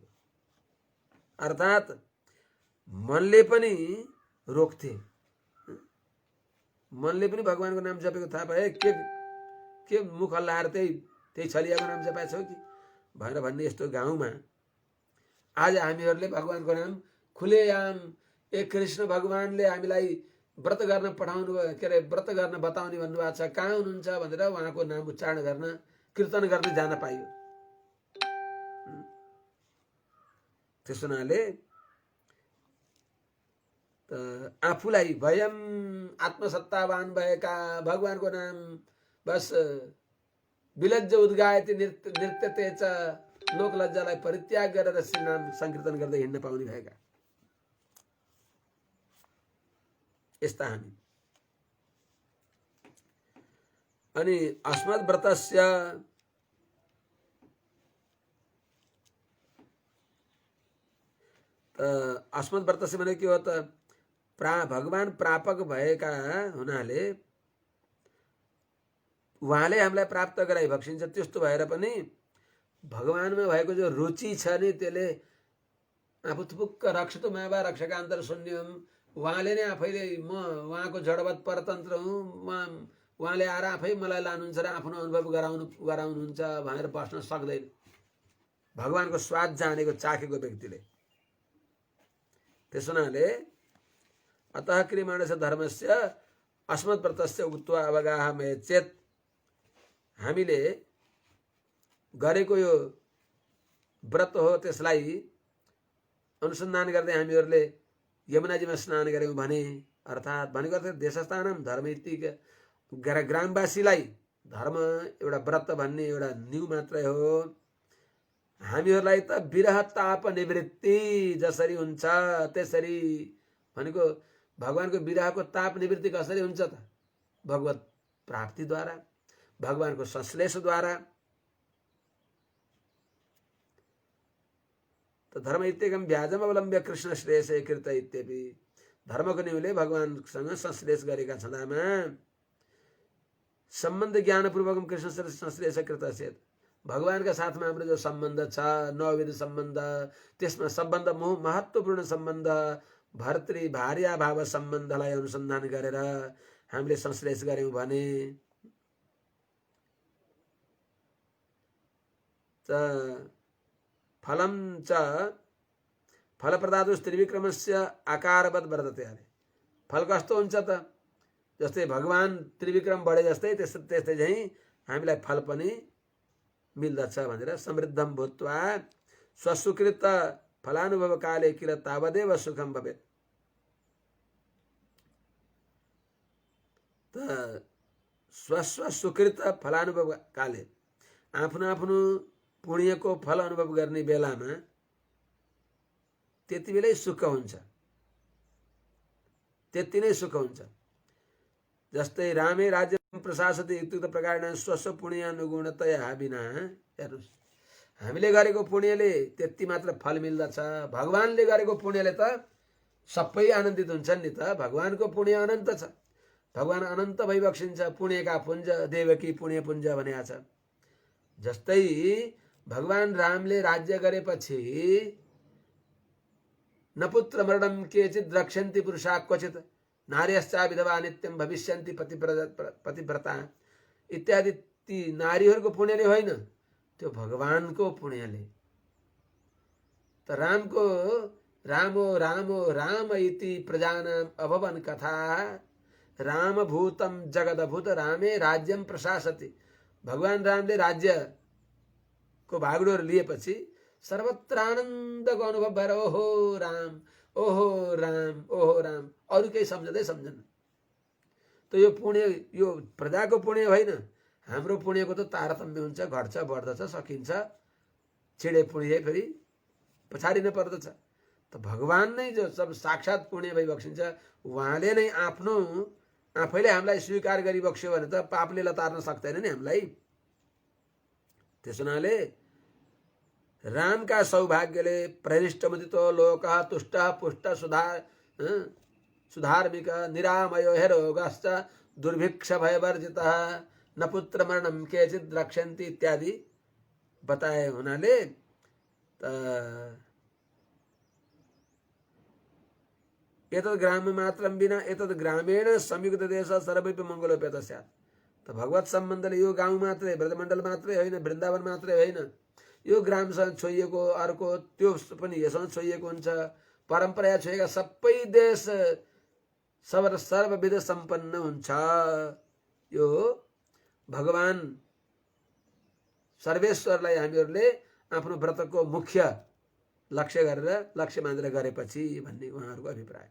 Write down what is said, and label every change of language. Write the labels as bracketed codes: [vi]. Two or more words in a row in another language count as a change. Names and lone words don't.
[ne] अर्थात् मनले पनि रोक्थे, मनले पनि भगवानको नाम जपेको थाहा पाए, के मुख हल्लाएर त्यही छलियाको नाम जपाएछौ कि भनेर भन्ने यस्तो गाउँमा आज हामीहरूले भगवानको नाम खुलेआम एक कृष्ण भगवानले हामीलाई व्रत गर्न पठाउनु, के अरे व्रत गर्न बताउने भन्नुभएको छ, कहाँ हुनुहुन्छ भनेर उहाँको नाम उच्चारण गर्न, कीर्तन गर्न जान पाइयो। त्यस हुनाले आफूलाई [sa] वयम आत्मसत्तावान [ne] भएका भगवानको नाम बस [sa] विलज्ज उद्गायति नृत्यते च [ne] लोकलज्जालाई परित्याग गरेर श्री नाम संकीर्तन गर्दै हिँड्न पाउने भएका यस्ता हामी। अनि [sa] अस्मद् व्रतस्य अस्मद् व्रतस्य [ne] भने के हो त? भगवान प्रापक भएका हुनाले उहाँले हामीलाई प्राप्त गराइ भक्षिन्छ। त्यस्तो भएर पनि भगवानमा भएको जो रुचि छ नि, त्यसले आफू थुपुक्क [sa] रक्षतु मावा रक्षकान्तर शून्यम, [ne] उहाँले नै आफैले म उहाँको जडवत परतन्त्र हुँ, उहाँले आएर आफै मलाई लानुहुन्छ र आफ्नो अनुभव गराउनुहुन्छ भनेर बस्न सक्दैन भगवानको स्वाद जानेको चाखेको व्यक्तिले। त्यस हुनाले [sa] अतः क्रियमाणस्य धर्मस्य अस्मद् व्रतस्य उक्त्वा अवगाहमे चेत, [ne] हामीले गरेको यो व्रत हो त्यसलाई अनुसन्धान गर्दै हामीहरूले यमुनाजीमा स्नान गऱ्यौँ भने, अर्थात् भनेको अर्थ [sa] देशस्थानम धर्म इत्तिक, [ne] ग्रामवासीलाई धर्म एउटा व्रत भन्ने एउटा न्यू मात्रै हो। हामीहरूलाई त विरह ताप निवृत्ति जसरी हुन्छ त्यसरी, भनेको भगवानको विरहको ताप निवृत्ति कसरी हुन्छ त? भगवत प्राप्तिद्वारा, भगवानको संश्लेषद्वारा। [sa] त धर्म इत्येकम व्याजम अवलम्ब्य कृष्ण श्रेयसे कृत इत्यपि, [ne] धर्मको निहुले भगवानसँग संश्लेष गरेका छँदामा [sa] सम्बन्ध ज्ञानपूर्वकम कृष्ण संश्लेष कृत चेत, [ne] भगवानका साथमा हाम्रो जो सम्बन्ध छ नवविध सम्बन्ध, त्यसमा सम्बन्ध महत्त्वपूर्ण सम्बन्ध भर्तृ भार्या भाव सम्बन्धलाई अनुसन्धान गरेर हामीले संश्लेष गर्यौं भने [sa] फलम च फलप्रदातुस् त्रिविक्रमस्य आकारवत् वर्तते। [ne] फल कस्तो हुन्छ त? जस्तै भगवान त्रिविक्रम बढे जस्तै त्यस्तै चाहिँ हामीलाई फल पनि मिल्दछ भनेर [sa] समृद्धम भूत्वा स्वसुकृत फलानुभव काले किल तावदेव सुखम भवेत्। त स्वस्वसुकृत फलानुभव काले, [ne] आफ्नो आफ्नो पुण्यको फल अनुभव गर्ने बेलामा त्यति बेलै सुख हुन्छ, त्यति नै सुख हुन्छ। जस्तै [sa] रामे राज्यं प्रशासति इत्युक्त प्रकारेण स्वस्व पुण्यानुगुणतया बिना, [ne] हेर्नुस् हामीले गरेको पुण्यले त्यति मात्र फल मिल्दछ, भगवानले गरेको पुण्यले त सबै आनन्दित हुन्छन् नि त। भगवानको पुण्य अनन्त छ, भगवान अनन्त भइबक्सिन्छ, पुण्यका पुञ्ज देवकी पुण्य पुञ्ज भनेको छ। जस्तै भगवान रामले राज्य गरेपछि [sa] न पुत्र मरणम केचित् रक्षन्ति पुरुषा क्वचित् नार्यश्चा विधवा नित्यं भविष्यन्ति पतिव्रता इत्यादि [ne] ती नारीहरूको पुण्यले होइन, त्यो भगवानको पुण्यले। [sa] त रामको रामो रामो राम इति प्रजानाम अभवन कथा रामभूतं जगदभूत रामे राज्यं प्रशासति। [ne] भगवान रामले राज्य को भागडोर लिएपछि सर्वत्र आनन्दको अनुभव भएर ओहो राम ओहो राम ओहो राम, अरू केही सम्झँदै सम्झन्। त यो पुण्य यो प्रजाको पुण्य होइन, हाम्रो पुण्यको त तारतम्य हुन्छ, घट्छ बढ्दछ, सकिन्छ, छिडे पुण्य फेरि पछाडिन पर्दछ। त भगवान नै जो सब साक्षात पुण्य भइबक्सिन्छ उहाँले नै आफ्नो आफैले हामीलाई स्वीकार गरिबक्स्यो भने त पापले लतार्न सक्दैन नि हामीलाई। त्यस हुनाले रामका सौभाग्यले [sa] प्रहृष्टमुदितो लोकः तुष्टः पुष्टः सुधार्मिक निरामयो हेरोगश्च दुर्भिक्ष भयवर्जितः न पुत्र मरणम केचित् रक्षन्ति [ne] इत्यादि बताए हुनाले [sa] एतद् ग्राम्य मात्रं विना एतद् ग्रामेण संयुक्त देश सर्वैपि मङ्गलोपेत स्यात्। [ne] त भगवत सम्बन्धले यो गाउँ मात्रै ब्रजमण्डल मात्रै होइन, वृन्दावन मात्रै होइन, यो ग्रामसँग छोइएको अर्को त्यो पनि यससँग छोइएको हुन्छ। परम्परा छोएका सबै देश सर्वविध सम्पन्न हुन्छ। यो भगवान सर्वेश्वरलाई हामीहरूले आफ्नो व्रतको मुख्य लक्ष्य गरेर लक्ष्य मानेर गरेपछि भन्ने उहाँहरूको अभिप्राय।